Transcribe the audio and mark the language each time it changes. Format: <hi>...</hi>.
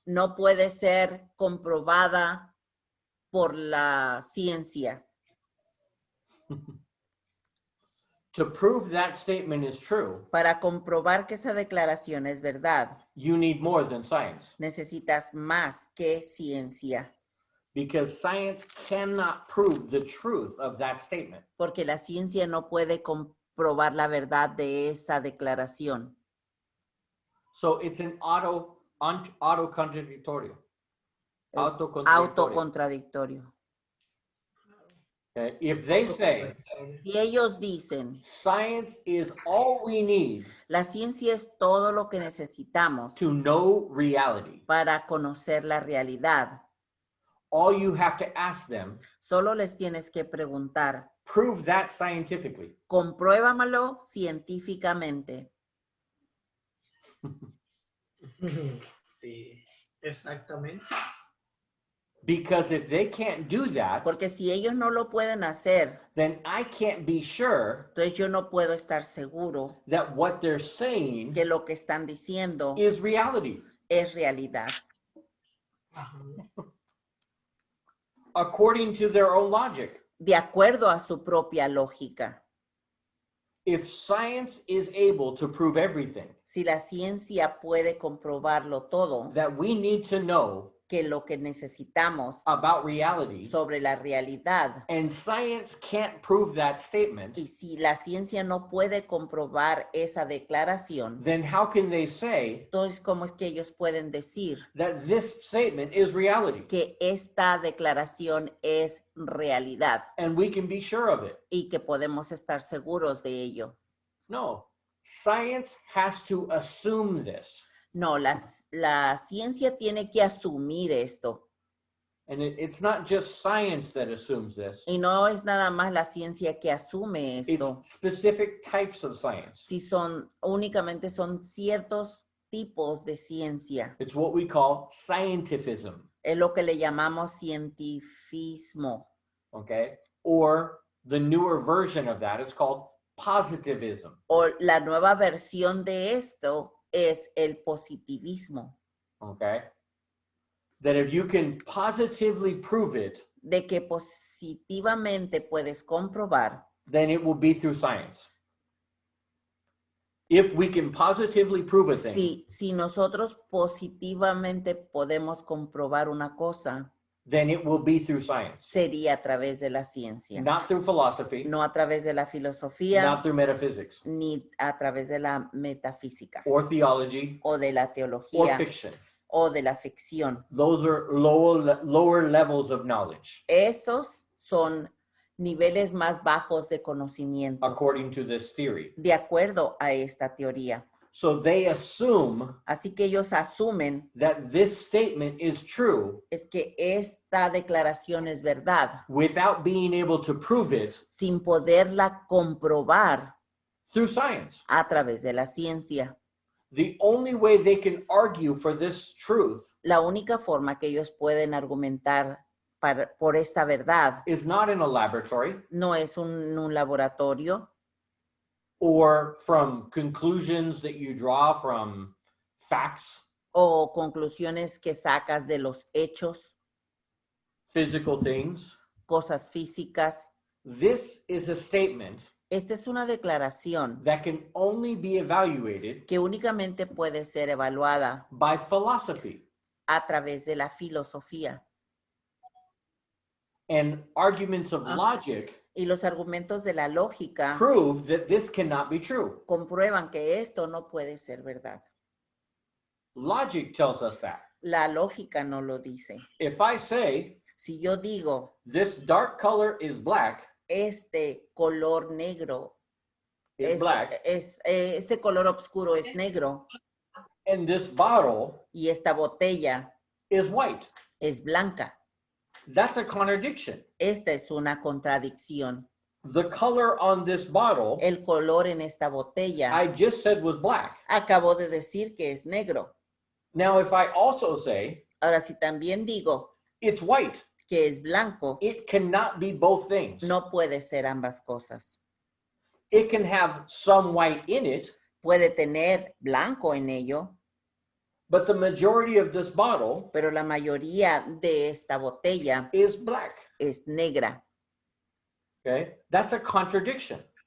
<es>no puede ser comprobada por la ciencia.</es> <en>To prove that statement is true,</en> <es>Para comprobar que esa declaración es verdad,</es> <en>you need more than science</en> <es>necesitas más que ciencia,</es> <en>because science cannot prove the truth of that statement.</en> <es>porque la ciencia no puede comprobar la verdad de esa declaración.</es> <en>So it's an auto-contradictorio.</en> <es>Es Autocontradictorio. autocontradictorio.</es> <en>Okay? If they say</en> <es>Y ellos dicen,</es> <en>science is all we need</en> <es>la ciencia es todo lo que necesitamos</es> <en>to know reality,</en> <es>para conocer la realidad.</es> <en>all you have to ask them,</en> <es>Solo les tienes que preguntar,</es> <en>prove that scientifically.</en> <es>compruébamelo científicamente. Sí, exactamente.</es> <en>Because if they can't do that,</en> <es>Porque si ellos no lo pueden hacer,</es> <en>then I can't be sure</en> <es>entonces yo no puedo estar seguro</es> <en>that what they're saying</en> <es>que lo que están diciendo</es> <en>is reality.</en> <es>es realidad.</es> <en>According to their own logic.</en> <es>De acuerdo a su propia lógica.</es> <en>If science is able to prove everything</en> <es>Si la ciencia puede comprobarlo todo,</es> <en>that we need to know</en> <es>que lo que necesitamos</es> <en>about reality,</en> <es>sobre la realidad,</es> <en>and science can't prove that statement,</en> <es>y si la ciencia no puede comprobar esa declaración,</es> <en>then how can they say</en> <es>entonces ¿cómo es que ellos pueden decir</es> <en>that this statement is reality</en> <es>que esta declaración es realidad</es> <en>and we can be sure of it?</en> <es>y que podemos estar seguros de ello?</es> <en>No, Science has to assume this.</en> <es>No, la ciencia tiene que asumir esto.</es> <en>And it's not just science that assumes this.</en> <es>Y no es nada más la ciencia que asume esto.</es> <en>It's specific types of science.</en> <es>Si únicamente son ciertos tipos de ciencia.</es> <en>It's what we call scientifism,</en> <es>Es lo que le llamamos cientifismo.</es> <en>okay? Or the newer version of that is called positivism,</en> <es>O la nueva versión de esto es el positivismo.</es> <en>okay? That if you can positively prove it,</en> <es>De que positivamente puedes comprobar,</es> <en>then it will be through science. If we can positively prove a thing,</en> <es>si nosotros positivamente podemos comprobar una cosa,</es> <en>then it will be through science,</en> <es>sería a través de la ciencia.</es> <en>not through philosophy,</en> <es>No a través de la filosofía,</es> <en>not through metaphysics,</en> <es>ni a través de la metafísica,</es> <en>or theology,</en> <es>o de la</es> <en>or</en> <es>teología,</es> <en>fiction.</en> <es>o de la ficción.</es> <en>Those are lower levels of knowledge,</en> <es>Esos son niveles más bajos de conocimiento,</es> <en>according to this theory.</en> <es>de acuerdo a esta teoría.</es> <en>So they assume</en> <es>Así que ellos asumen</es> <en>that this statement is true</en> <es>es que esta declaración es verdad,</es> <en>without being able to prove it</en> <es>sin poderla comprobar</es> <en>through science.</en> <es>a través de la ciencia.</es> <en>The only way they can argue for this truth</en> <es>La única forma que ellos pueden argumentar por esta verdad</es> <en>is not in a laboratory</en> <es>no es un laboratorio</es> <en>or from conclusions that you draw from facts,</en> <es>o conclusiones que sacas de los hechos,</es> <en>physical things.</en> <es>cosas físicas.</es> <en>This is a statement</en> <es>Esta es una declaración</es> <en>that can only be evaluated</en> <es>que únicamente puede ser evaluada</es> <en>by philosophy.</en> <es>a través de la filosofía.</es> <en>And arguments of logic</en> <es>Y los argumentos de la lógica</es> <en>prove that this cannot be true.</en> <es>comprueban que esto no puede ser verdad.</es> <en>Logic tells us that.</en> <es>La lógica no lo dice.</es> <en>If I say</en> <es>Si yo digo,</es> <en>this dark color is black,</en> <es>este color negro</es> <en>black,</en> <es>este color oscuro es negro</es> <en>and this bottle</en> <es>y esta botella</es> <en>is white,</en> <es>es blanca.</es> <en>that's a contradiction.</en> <es>Esta es una contradicción.</es> <en>The color on this bottle,</en> <es>El color en esta botella</es> <en>I just said was black.</en> <es>acabo de decir que es negro.</es> <en>Now, if I also say</en> <es>Ahora, si también digo</es> <en>it's white,</en> <es>que es blanco,</es> <en>it cannot be both things.</en> <es>no puede ser ambas cosas.</es> <en>It can have some white in it,</en> <es>Puede tener blanco en ello,</es> <en>but the majority of this bottle</en> <es>pero la mayoría de esta botella</es> <en>is black.</en> <es>es negra.</es> <en>Okay, that's a contradiction.</en>